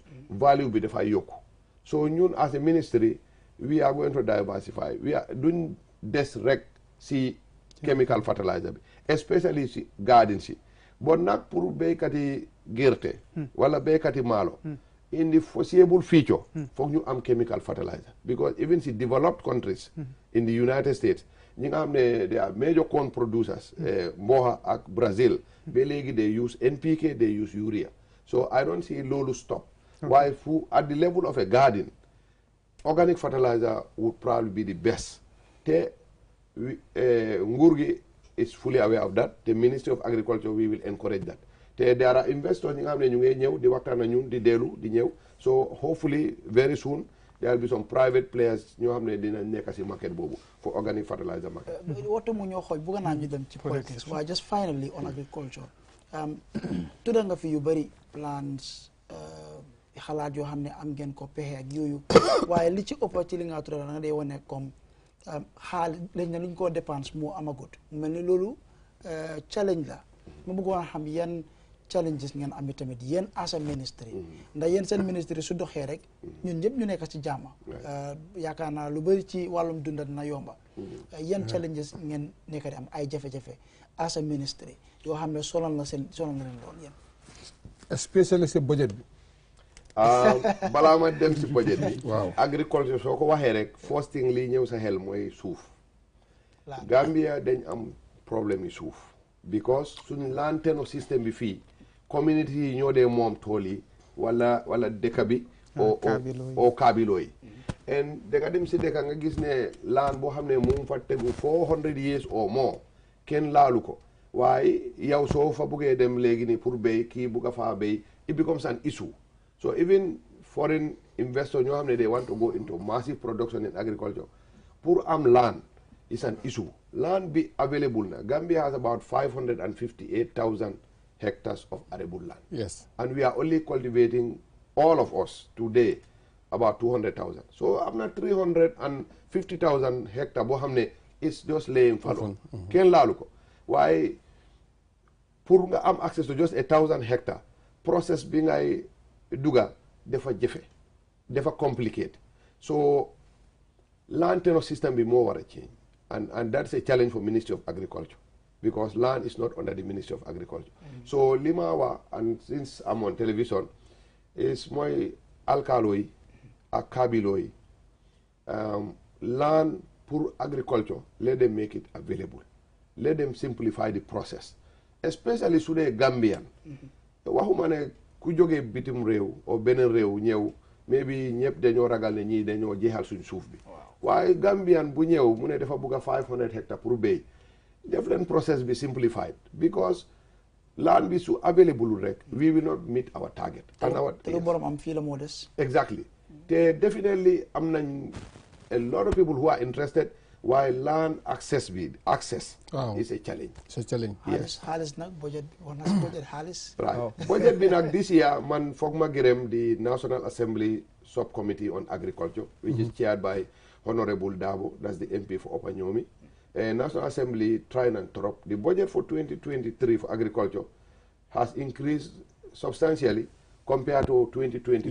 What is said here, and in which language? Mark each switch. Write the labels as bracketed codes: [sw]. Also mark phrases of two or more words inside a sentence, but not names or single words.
[en] value [wo] bi dafay yokku so ñun [en] as a ministry we are going to diversify we are [wo] duñ des rek si [en] chemical fertilizer bi especially [wo] si garden si bon nag pour béykat yi gerte wala béykat yi maalo [en] in the foreseeable future [wo] foog ñu am [en] chemical fertilizer because even si developed countries in the United States [wo] ñi nga xam ne [en] they are major corn producers Mboha ak Brazil [wo] ba léegi [en] they use NPK they use urea so I don't see loolu stop [wo] waaye fu [en] at the level of a garden organic fertilizer would probably be the best te [wo] nguur gi [en] is fully aware of that the Ministry of Agriculture we will encourage that te there are investors [wo] ñi nga xam ne ñu ngi ñëw di waxtaan ak ñun di dellu di ñëw [en] so hopefully very soon there will be some private players [wo] ñoo xam ne dina nekk si [en] market boobu for organic fertilizer market. [wo] waxtu mu ñoo xooj bëgg naa ñu dem ci politics waaye [en] just finally on agriculture [wo] tudda nga fi yu bëri plans xalaat yoo xam ne am ngeen ko pexe ak yooyu waaye li ci ëpp ci li nga tudda nga dee wane comme xaalis lañ na luñ koo dépense moo amagut mu mel ni loolu challenge la ma bëggoon a xam yan challenges ngeen am tamit yéen [en] as a ministry [wo] ndax yéen seen ministry su doxee rek ñun ñëpp ñu nekk ci jàmm yaakaar naa lu bëri ci wàllum dunda dina yomba yan challenges ngeen nekk di am ay jafe-jafe [en] as a ministry [wo] yoo xam ne sonal na leen lool yéen especially si budget bi balaa ma dem si budget bi waaw agriculture soo ko waxee rek [en] first thing [wo] lii ñëw sa xel mooy suuf Gambia dañ am problème yi suuf because suñ [en] land tenure [wo] système bi fii community yi ñoo dee moom tool yi wala dëkk bi o kaabilo yi and da nga dem si dëkk nga gis ne land boo xam ne mu fa tegu 400 years or more kenn laalu ko waaye yow soo fa buggee dem léegi ni pour béy kii bugg a faa béy it becomes an issue so even foreign investors ñoo xam ne they want to go into massive production in agriculture pour am land is an issue land be available na Gambia has about 558,000 hectares of arable land [en] yes and we are only cultivating all of us today about 200,000 so [wo] am na [en] 350,000 hectares [wo] boo xam ne [en] is just laying fallow [wo] kenn laalu ko waaye pour nga am [en] access to just 1,000 hectares [wo] process bi ngay duga dafa jafe dafa [en] complicated so land tenure system [wo] bi moo war a [en] change and that's a challenge for Ministry of Agriculture because land is not under the Ministry of Agriculture so [wo] li ma wax [en] and since I'm on television is [wo] mooy alkaalo yi ak kaabilo yi [en] land pour agriculture let them make it available let them simplify the process especially [wo] su dee Gambian waxuma ne ku jógee bitim réew o beneen réew ñëw maybe ñëpp dañoo ragal ne ñii dañoo jeexal suñ suuf bi waaye Gambian bu ñëw mu ne dafa bugg a 500 hectares pour béy def leen process bi [en] simplified because land [wo] bi su available rek [en] we will not meet our target [wo] te lu borom am fii la moo des [en] exactly te definitely [wo] am nañ [en] a lot of people who are interested while land access is a challenge. It's a challenge. Yes. [wo] Xaalis nag budget wax na si budget xaalis. [en] Right. Budget [wo] bi nag [en] this year [wo] man foog ma [en] gërëm the National Assembly Subcommittee on Agriculture which is chaired by Honorable Dabo, that's the MP for Upper Nyomi. National Assembly trying and trop. The budget for 2023 for agriculture has increased substantially compared to 2022.